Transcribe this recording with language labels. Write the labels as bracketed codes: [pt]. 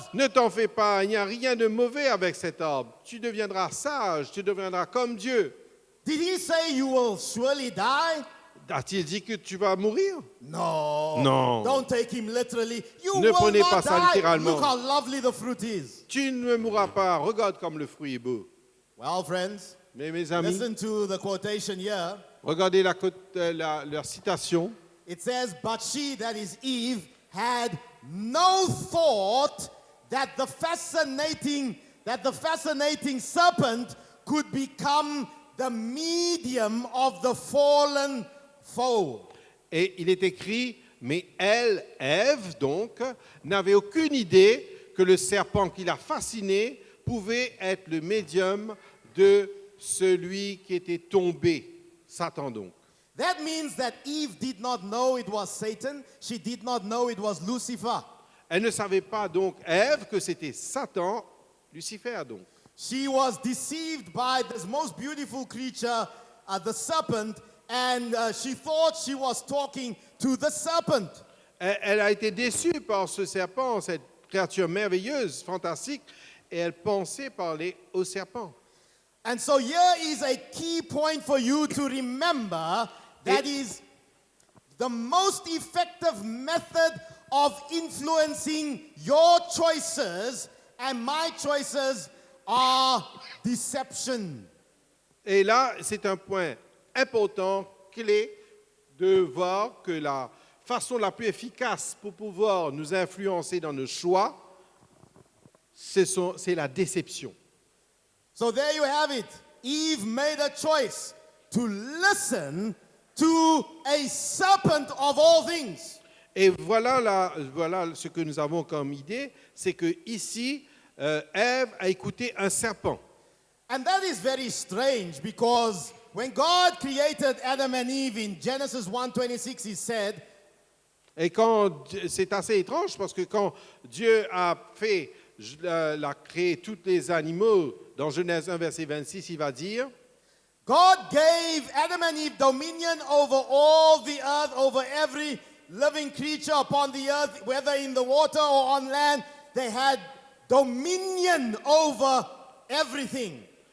[fr] Ne t'en fais pas, il n'y a rien de mauvais avec cet arbre. Tu deviendras sage, tu deviendras comme Dieu. [en] Did he say you will surely die? [fr] A-t-il dit que tu vas mourir? [en] No. No. Don't take him literally. You [fr] Ne [en] will [fr] prenez [en] not [fr] pas ça [en] die. [fr] littéralement. [en] Look how lovely the fruit is. [fr] Tu ne mourras pas, regarde comme le fruit est beau. [en] Well, friends, [fr] Mais mes amis, [en] listen to the quotation here. [fr] regardez la citation. [en] It says, but she, that is Eve, had no thought that the fascinating serpent could become the medium of the fallen foe. [fr] Et il est écrit, mais elle, Ève, donc, n'avait aucune idée que le serpent qui l'a fasciné pouvait être le médium de celui qui était tombé, Satan donc. [en] That means that Eve did not know it was Satan. She did not know it was Lucifer. [fr] Elle ne savait pas donc, Ève, que c'était Satan, Lucifer donc. [en] She was deceived by this most beautiful creature, the serpent, and she thought she was talking to the serpent. [fr] Elle a été déçue par ce serpent, cette créature merveilleuse, fantastique, et elle pensait parler au serpent. [en] And so here is a key point for you to remember. That is the most effective method of influencing your choices and my choices are deception. [fr] Et là, c'est un point important, clé, de voir que la façon la plus efficace pour pouvoir nous influencer dans nos choix, c'est la déception. [en] So there you have it. Eve made a choice to listen to a serpent of all things. [fr] Et voilà ce que nous avons comme idée, c'est que ici, Ève a écouté un serpent. [en] And that is very strange because when God created Adam and Eve in Genesis 1:26, he said, [fr] Et c'est assez étrange parce que quand Dieu a créé tous les animaux, dans Genèse 1, verset 26, il va dire, [en] God gave Adam and Eve dominion over all the earth, over every living creature upon the earth, whether in the water or on land. They had dominion over everything.